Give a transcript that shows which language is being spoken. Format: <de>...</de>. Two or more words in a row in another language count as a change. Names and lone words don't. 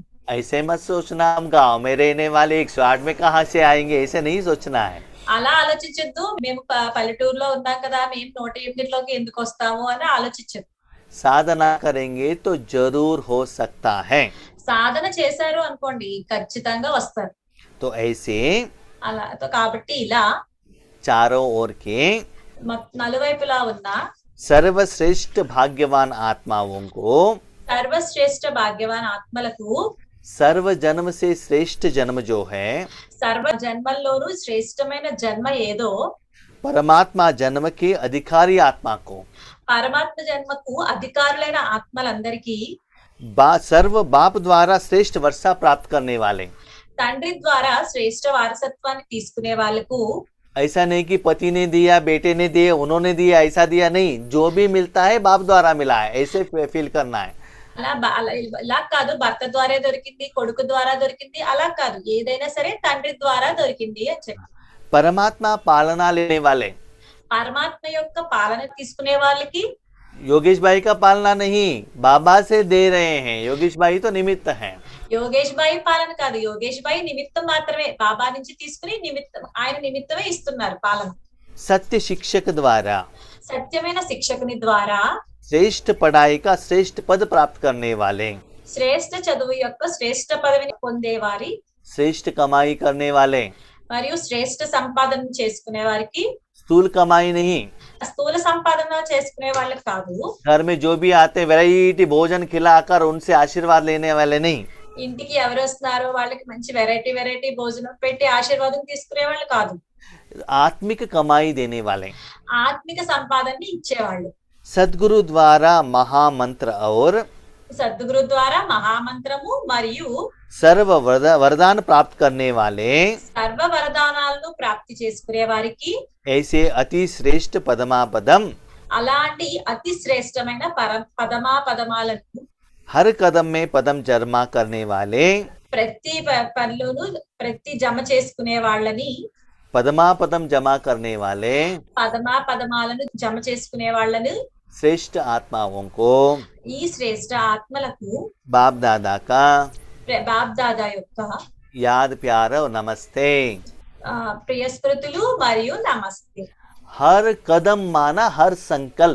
<hi>ऐसे मत सोचना हम गांव में रहने वाले 108 में कहाँ से आएंगे, ऐसे नहीं सोचना है।</hi> <te>అలా ఆలోచించొద్దు. మేము పల్లెటూరులో ఉన్నాం కదా, మేము 108లోకి ఎందుకు వస్తాము అని ఆలోచించొద్దు.</te> <hi>साधना करेंगे तो जरूर हो सकता है।</hi> <te>సాధన చేశారు అనుకోండి, ఖచ్చితంగా వస్తారు.</te> <hi>तो ऐसे</hi> <te>అలా కాబట్టి ఇలా</te> <hi>चारों ओर के</hi> <te>నలువైపులా ఉన్న</te> <hi>सर्वश्रेष्ठ भाग्यवान आत्माओं को,</hi> <te>సర్వశ్రేష్ఠ భాగ్యవాన్ ఆత్మలకు,</te> <hi>सर्व जन्म से श्रेष्ठ जन्म जो है,</hi> <te>సర్వ జన్మల్లోనూ శ్రేష్టమైన జన్మ ఏదో,</te> <hi>परमात्मा जन्म के अधिकारी आत्मा को,</hi> <te>పరమాత్మ జన్మకు అధికారులైన ఆత్మలందరికీ,</te> <hi>सर्व बाप द्वारा श्रेष्ठ वर्षा प्राप्त करने वाले।</hi> <te>తండ్రి ద్వారా శ్రేష్ఠ వారసత్వాన్ని తీసుకునే వాళ్ళకు,</te> <hi>ऐसा नहीं कि पति ने दिया, बेटे ने दिया, उन्होंने दिया, ऐसा दिया नहीं, जो भी मिलता है बाप द्वारा मिला है, ऐसे फील करना है।</hi> <te>ఇలా కాదు భర్త ద్వారా దొరికింది, కొడుకు ద్వారా దొరికింది, అలా కాదు, ఏదైనా సరే తండ్రి ద్వారా దొరికింది అని చెప్పి.</te> <hi>परमात्मा पालना लेने वाले,</hi> <te>పరమాత్మ యొక్క పాలన తీసుకునే వాళ్ళకి,</te> <hi>योगेश भाई का पालना नहीं, बाबा से दे रहे हैं। योगेश भाई तो निमित्त हैं।</hi> <te>యోగేష్ భాయ్ పాలన కాదు, యోగేష్ భాయ్ నిమిత్తం మాత్రమే, బాబా నుంచి తీసుకుని ఆయన నిమిత్తమే ఇస్తున్నారు పాలన.</te> <hi>सत्य शिक्षक द्वारा,</hi> <te>సత్యమైన శిక్షకుని ద్వారా,</te> <hi>श्रेष्ठ पढ़ाई का श्रेष्ठ पद प्राप्त करने वाले,</hi> <te>శ్రేష్ఠ చదువు యొక్క శ్రేష్ఠ పదవిని పొందేవారి,</te> <hi>श्रेष्ठ कमाई करने वाले,</hi> <te>మరియు శ్రేష్ఠ సంపాదన చేసుకునే వారికి,</te> <hi>स्थूल कमाई नहीं,</hi> <te>స్థూల సంపాదన చేసుకునే వాళ్ళకి కాదు,</te> <hi>घर में जो भी आते वैरायटी भोजन खिलाकर उनसे आशीर्वाद लेने वाले नहीं,</hi> <te>ఇంటికి ఎవరు వస్తున్నారో వాళ్ళకి మంచి వెరైటీ భోజనం పెట్టి ఆశీర్వాదం తీసుకునే వాళ్ళు కాదు,</te> <hi>आत्मिक कमाई देने वाले,</hi> <te>ఆత్మిక సంపాదనని ఇచ్చేవాళ్ళు,</te> <hi>सदगुरु द्वारा महामंत्र और</hi> <te>సద్గురు ద్వారా మహామంత్రము మరియు</te> <hi>सर्व वरदान प्राप्त करने वाले,</hi> <te>సర్వ వరదానాలను ప్రాప్తి చేసుకునే వారికి,</te> <hi>ऐसे अति श्रेष्ठ पदमापदम,</hi> <te>అలాంటి అతి శ్రేష్టమైన పదమాలను</te> <hi>हर कदम में पदम जमा करने वाले,</hi> <te>ప్రతి పనులను ప్రతి జమ చేసుకునే వాళ్ళని,</te> <hi>पदमापदम जमा करने वाले</hi> <te>పదమాలను జమ చేసుకునే వాళ్ళను,</te> <hi>श्रेष्ठ आत्माओं को</hi> <te>ఈ శ్రేష్ఠ ఆత్మలకు</te> <hi>बाप दादा का</hi> <te>బాప్ దాదా యొక్క</te> <hi>याद प्यार और नमस्ते।</hi> <te>ప్రియ స్మృతులు మరియు నమస్తే.</te> <hi>हर कदम माना हर संकल्प,</hi>